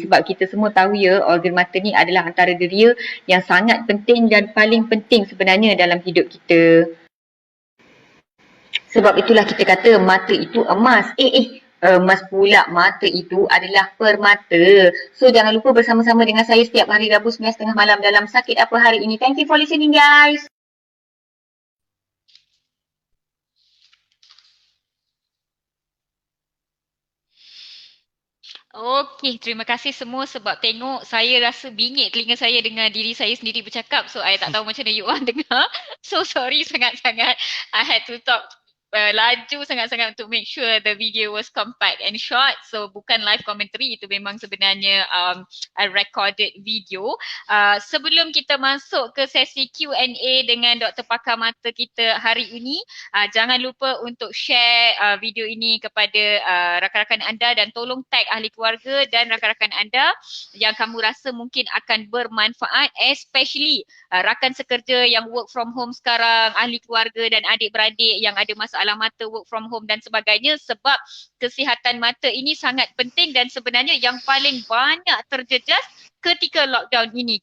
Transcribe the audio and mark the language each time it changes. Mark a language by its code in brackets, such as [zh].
[ms] Sebab kita semua tahu ya, organ mata ni adalah antara deria yang sangat penting dan paling penting sebenarnya dalam hidup kita. Sebab itulah kita kata mata itu emas. Emas pula, mata itu adalah permata. So jangan lupa bersama-sama dengan saya setiap hari Rabu 9.30 malam dalam Sakit Apa Hari Ini. [en] Thank you for listening guys. [ms] Okey, terima kasih semua sebab tengok saya rasa bingit telinga saya dengar diri saya sendiri bercakap. So, I tak tahu macam mana [en] you all [ms] dengar. So, sorry sangat-sangat. [en] I had to talk [ms] laju sangat-sangat untuk [en] make sure the video was compact and short. [ms] So, bukan live commentary. Itu memang sebenarnya [en] a recorded video. [ms] Sebelum kita masuk ke sesi Q&A dengan Dr. Pakar Mata kita hari ini, jangan lupa untuk share video ini kepada rakan-rakan anda dan tolong tag ahli keluarga dan rakan-rakan anda yang kamu rasa mungkin akan bermanfaat, especially rakan sekerja yang [en] work from home [ms] sekarang, ahli keluarga dan adik-beradik yang ada masalah mata work from home dan sebagainya, sebab kesihatan mata ini sangat penting dan sebenarnya yang paling banyak terjejas ketika lockdown ini.